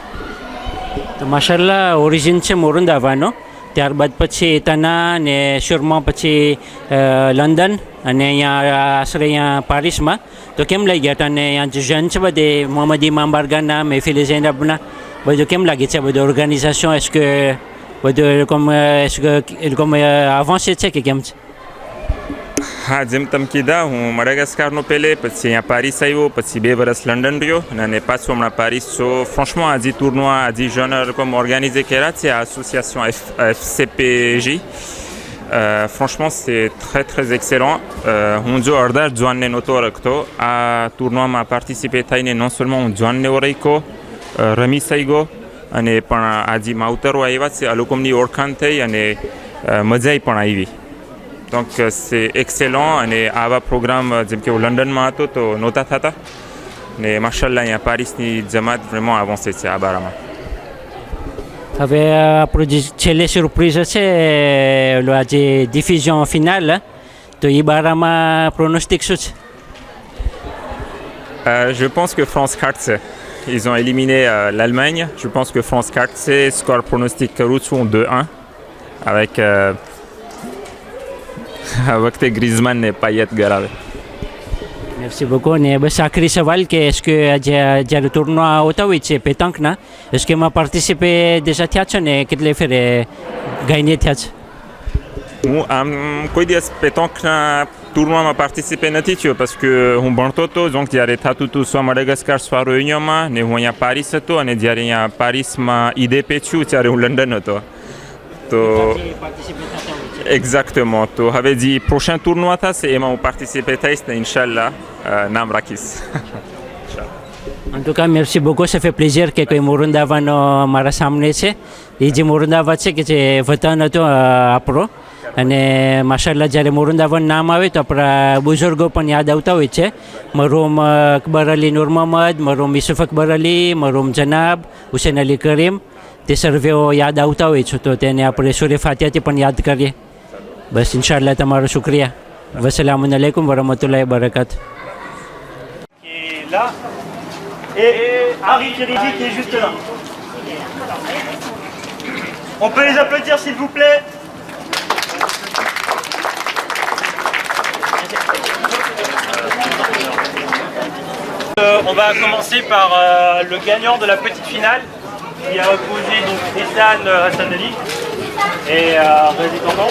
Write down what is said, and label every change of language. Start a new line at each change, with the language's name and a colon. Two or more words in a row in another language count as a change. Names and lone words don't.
Gujarati: તો માશાલ્લાહ ઓરિજિન છે મોરંદાવાનો ત્યારબાદ પછી એતાના ને શોરમાં પછી લંડન અને અહીંયા આશરે અહીંયા પારિસમાં તો કેમ લઈ ગયા હતા અને અહીંયા જે જન છે બધે મોહમ્મદ ઇમામ બારગાના મહેફિલ ઝૈનબના બધું કેમ લાગે છે બધું ઓર્ગેનાઇઝેશન એસ કે બધું એ લોકો avancé છે કે કેમ છે હા જેમ તમે કીધા હું મડાગાસ્કારનો પહેલે પછી અહીંયા પારિસ આવ્યો પછી 2 વર્ષ લંડન રહ્યો અને પાછું હમણાં પારિસ છો franchement આજે
French: tournoi આજે jeune comme organisé
Gujarati: કર્યા છે
French: à association FCPJ franchement c'est très très excellent હું જો
Gujarati: અડધા જોનને નહોતો રાખતો આ ટુર્નોમાં પાર્ટિસિપેટ થઈને
French: non seulement
Gujarati: હું જોનને ઓળખ્યો રમી સઈગો અને પણ આજે માવતરો આવ્યા છે આ લોકોની ઓળખાણ થઈ અને મજા પણ આવી
French: donc c'est excellent
Gujarati: અને આવા પ્રોગ્રામ જેમ કે લંડનમાં હતો તો નહોતા થતા ને માશાલ્લાહ અહીંયા પારિસની જમાત
French: vraiment avancé
Gujarati: છે આ બારામાં હવે આપણું જે છેલ્લે સરપ્રાઈઝ છે ઓલો આજે ડિફ્યુઝન ફિનાલ તો એ બારામાં પ્રોનોસ્ટિક શું છે
French: je pense que France 4 ils ont éliminé l'Allemagne je pense que France 4 score pronostic
Gujarati: કરું છું
French: 2-1 avec
Gujarati: આ વખતે ગ્રીઝમાન ને પાયત ગરાવે
French: merci beaucoup
Gujarati: ને બસ આખરી સવાલ કે est-ce que જ્યારે ટુર્નો હોતા હોય છે પેતાંકના est-ce que એમાં પાર્ટિસિપેટ déjà થયા છો ને કેટલે ફેરે ગાઈને થયા છે હું આમ કોઈ દિવસ પેતાંકના ટુર્નોમાં પાર્ટિસિપેટ નથી થયો parce que હું ભણતો હતો donc જ્યારે થતું હતું soit મડાગાસ્કાર soit réunionમાં ને હું અહીંયા પારિસ હતો અને જ્યારે અહીંયા પારિસમાં IDP છું ત્યારે હું લંડન હતો તો exactement તો હવે જે
French: prochain tournoi
Gujarati: થશે એમાં હું પાર્ટિસિપેટ થઈશ ને ઇન્શાલ્લાહ નામ રાખીશ
French: en tout cas merci beaucoup ça fait plaisir
Gujarati: કે કોઈ મોરંદાવાનો મારા સામે છે એ જે મોરંદાવા છે કે જે વતન હતો આપણો અને માશાલ્લાહ જ્યારે મોરંદાવાનું નામ આવે તો આપણા બુઝુર્ગો પણ યાદ આવતા હોય છે મરહૂમ અકબર અલી નૂર મોહમ્મદ મરહૂમ યુસુફ અકબર અલી મરહૂમ જનાબ હુસૈન અલી કરીમ તે સર્વેઓ યાદ આવતા હોય છે તો તેને આપણે સૂર્ય ફાતિહાથી પણ યાદ કરીએ બસ ઇન્શાલ્લાહ તમારો શુક્રિયા
Arabic: والسلام عليكم ورحمة الله وبركاته
French: là et Harry Kiriji qui est juste là. On peut les applaudir s'il vous plaît. On va commencer par le gagnant de la petite finale qui a opposé donc Ehsan Hassanali et Résident.